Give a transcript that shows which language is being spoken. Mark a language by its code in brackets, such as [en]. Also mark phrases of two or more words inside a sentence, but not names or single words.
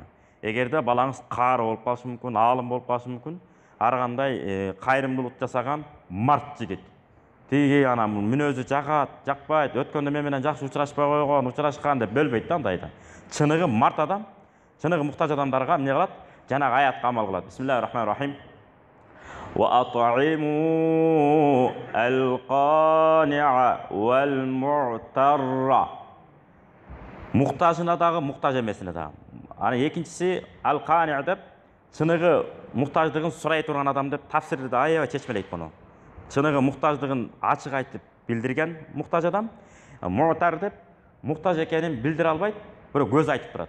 [ky] Эгерде балаңыз каары болуп калышы мүмкүн, аалым болуп калышы мүмкүн, ар кандай кайрымдуулук жасаган март жигит. Тиги ана мүнөзү жагат, жакпайт, өткөндө мен менен жакшы учурашпай койгон, учурашкан деп бөлбөйт да андайда. Чыныгы март адам, чыныгы муктаж адамдарга эмне кылат? Жанагы аятка амал кылат. [ar] بسم الله الرحمن الرحيم. وأطعموا القانع والمعتر. [ky] Муктажына дагы, муктаж эмесине дагы. Аны экинчиси ал-qaни'a деп, чыныгы муктаждыгын сурай турган адам деп тафсирде аябай чечмелейт муну. Чыныгы муктаждыгын ачык айтып билдирген муктаж адам, mu'tar деп, муктаж экенин билдире албайт, бирок көз айтып турат.